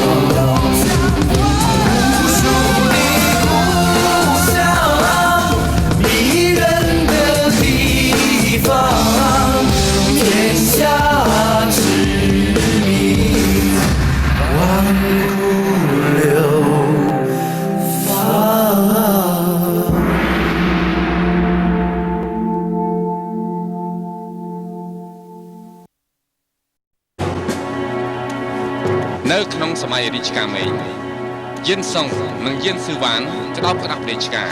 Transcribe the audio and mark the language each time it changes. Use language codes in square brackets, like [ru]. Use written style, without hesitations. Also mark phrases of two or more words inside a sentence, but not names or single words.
[zh] 无数的故乡，迷人的地方，天下知名，万古流芳。 [km] នៅក្នុងសម័យរាជការមេយានសុងនិងយានស៊ឺវ៉ានក្តោបក្តាប់រាជការ